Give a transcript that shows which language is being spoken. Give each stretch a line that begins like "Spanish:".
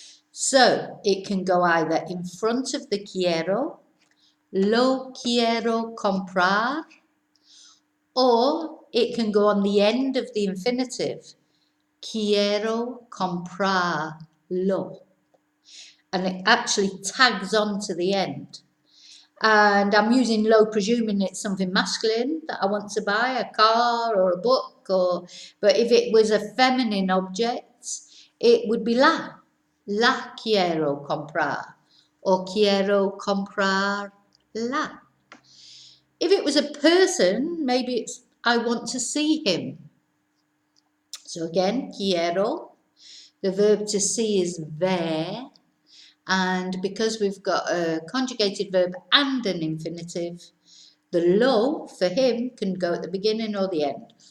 English: So it can go either in front of the
Spanish: quiero, lo quiero comprar,
English: or it can go on the end of the infinitive,
Spanish: quiero comprarlo.
English: And it actually tags on to the end. And I'm using lo, presuming it's something masculine that I want to buy, a car or a book, but if it was a feminine object, it would be la.
Spanish: La quiero comprar, or quiero comprar la.
English: If it was a person, maybe it's I want to see him. So again, quiero. The verb to see is ver. And because we've got a conjugated verb and an infinitive, the lo for him can go at the beginning or the end.